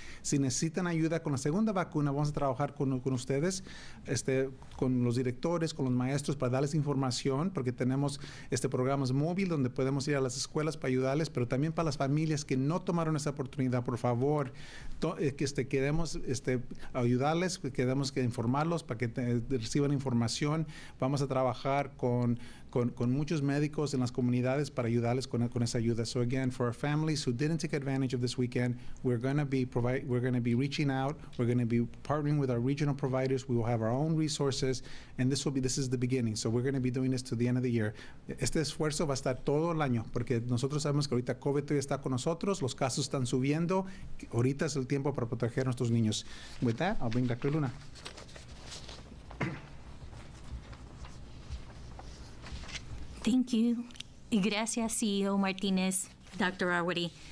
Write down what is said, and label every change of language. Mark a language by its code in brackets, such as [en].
[es] Si necesitan ayuda con la segunda vacuna, vamos a trabajar con ustedes, con los directores, con los maestros, para darles información, porque tenemos programas móvil donde podemos ir a las escuelas para ayudarles, pero también para las familias que no tomaron esa oportunidad. Por favor, queremos ayudarles, queremos informarlos para que reciban información. Vamos a trabajar con muchos médicos en las comunidades para ayudarles con esa ayuda. [en] So again, for our families who didn't take advantage of this weekend, we're going to be reaching out. We're going to be partnering with our regional providers. We will have our own resources, and this is the beginning. So we're going to be doing this to the end of the year. [es] Este esfuerzo va a estar todo el año, porque nosotros sabemos que ahorita COVID todavía está con nosotros, los casos están subiendo. Ahorita es el tiempo para proteger a nuestros niños. [en] With that, I'll bring Dr. Luna. Thank you. [es] Gracias, [en] CEO Martinez, Dr. Arwady.